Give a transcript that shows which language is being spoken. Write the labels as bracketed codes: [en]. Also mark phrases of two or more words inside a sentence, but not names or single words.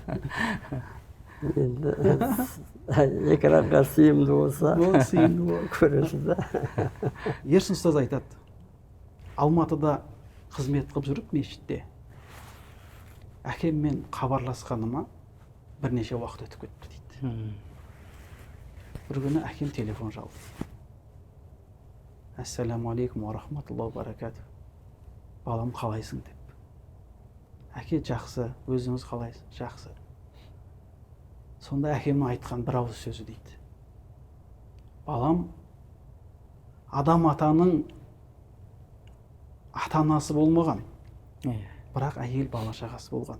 [kk] Енді экранға сыйымды болса, көресіз да. Ерсін ұстаз айтады, Алматыда қызмет қылып жүріп мешітте, әкеммен хабарласқаныма бірнеше уақыт өтіп кетті дейді. Бір күні әкем телефон шалды. [ar] السلام عليكم ورحمة الله وبركاته. [kk] Балам, қалайсың деп. Әке, жақсы, өзіңіз қалайсыз? Жақсы. Сонда әкемнің айтқан бір ауыз сөзі дейді. Балам, адам атаның ата-анасы болмаған, бірақ әйел бала шағасы болған.